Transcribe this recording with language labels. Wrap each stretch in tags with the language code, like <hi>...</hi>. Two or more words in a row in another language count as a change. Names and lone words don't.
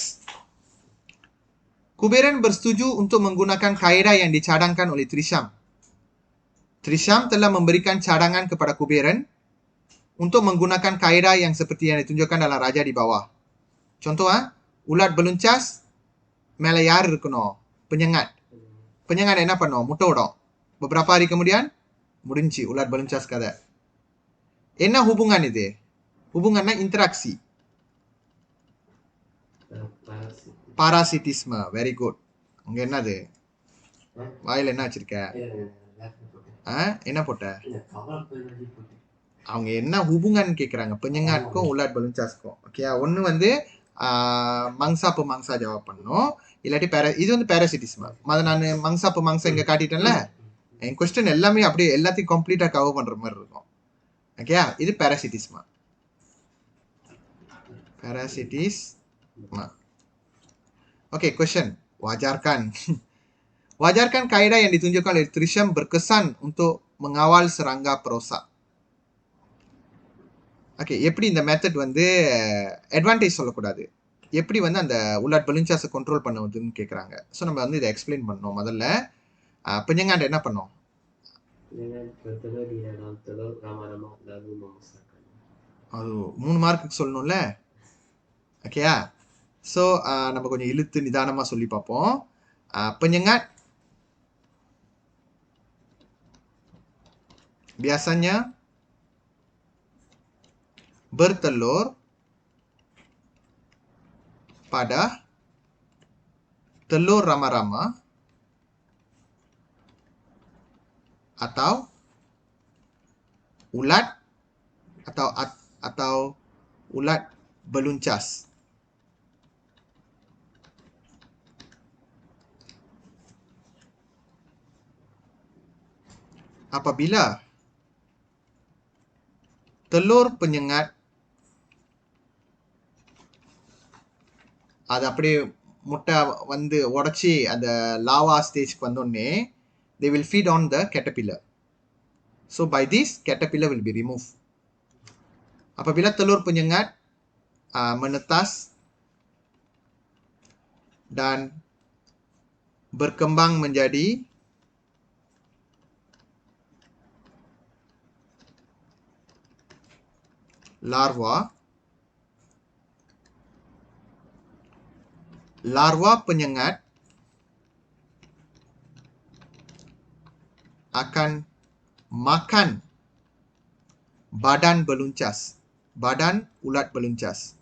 <ms>Kuberan bersetuju untuk menggunakan kaedah yang dicadangkan oleh Trisham. Trisham telah memberikan cadangan kepada Kuberan untuk menggunakan kaedah yang seperti yang ditunjukkan dalam raja di bawah. Contoh, ulat beluncas</ms> <ta>மேல யார் இருக்கணும்?</ta> <ms>penyengat.</ms> <ta>Penyengat என்ன பண்ணும்? முட்டை விடும்.</ta> <ms>Beberapa hari kemudian முடிஞ்சு ulat beluncas கதை.</ms> <ta>என்ன hubungan இது?</ta> <ms>Hubungannya interaksi. Parasitisme.</ms> <en>Very good.</en> <ta>அங்க என்னது? வாயில என்ன வச்சிருக்க? என்ன போட்ட? அவங்க என்ன hubungan கேக்குறாங்க?</ta> <ms>penyengatக்கும் ulat beluncasக்கும்.</ms> <ta>ஓகேயா? ஒன்னு வந்து</ta> <ms>mangsa pemangsa</ms> <ta>ஜவாப் பண்ணணும். இல்லாட்டி இது வந்து parasitisme. மத நான்</ta> <ms>mangsa pemangsa</ms> <ta>இங்க காட்டிட்டேன்ல. என் क्वेश्चन எல்லாமே அப்படியே எல்லாத்தையும் கம்ப்ளீட்டா கவர் பண்ற மாதிரி இருக்கும். ஓகேயா? இது parasitisme. Parasitisme.</ta> <ms>Oke, question. Wajarkan. Wajarkan kaedah yang ditunjukkan oleh Trisham berkesan untuk mengawal serangga perosak.</ms> <ta>ஓகே, எப்படி இந்த மெத்தட் வந்து அட்வான்டேஜ் சொல்லக்கூடாது, எப்படி வந்து அந்த</ta> <ms>ulat beluncas</ms> <ta>கண்ட்ரோல் பண்ணுவதுன்னு கேட்குறாங்க. ஸோ நம்ம வந்து இதை எக்ஸ்பிளைன் பண்ணோம். முதல்ல penyengat என்ன பண்ணோம்? அது 3 மார்க்குக்கு சொல்லணும்ல. ஓகேயா? ஸோ நம்ம கொஞ்சம் இழுத்து நிதானமாக சொல்லி பார்ப்போம்.</ta> <ms>penyengat biasanya bertelur pada telur rama-rama atau ulat atau ulat beluncas. Apabila telur penyengat</ms> <ta>அது அப்படியே முட்டை வந்து உடச்சி அந்த லாவா ஸ்டேஜ்க்கு வந்தோடனே</ta> <en>they will feed on the caterpillar. So by this caterpillar will be removed.</en> <ms>Apabila telur penyengat menetas dan berkembang menjadi larva penyengat akan makan badan beluncas, badan ulat beluncas.</ms>